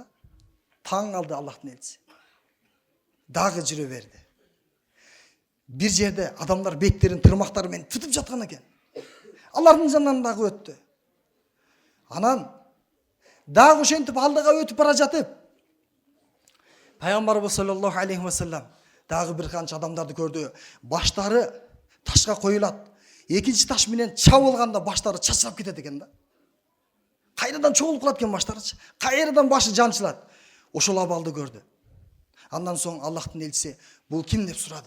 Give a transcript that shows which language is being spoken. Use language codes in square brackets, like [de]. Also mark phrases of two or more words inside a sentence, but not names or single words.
[ky] Таң алды Аллахтын элчиси. Дагы жүрө берди. Бир жерде адамдар беттерин тырмактары менен тытып жаткан экен. Алардын жанынан дагы өттү. Анан дагы ошентип алдыга өтүп бара жатып, пайгамбарыбыз [ar] صلى الله عليه وسلم [ky] дагы бир канча адамдарды көрдү. Баштары ташка коюлат. Экинчи таш менен чабылганда баштары чачырап кетет экен да. Кайрадан чогулуп калат экен баштарычы. Кайрадан башы жанчылат. Ошол абалды көрдү. Андан соң Аллахтын элчиси бул ким деп сурады.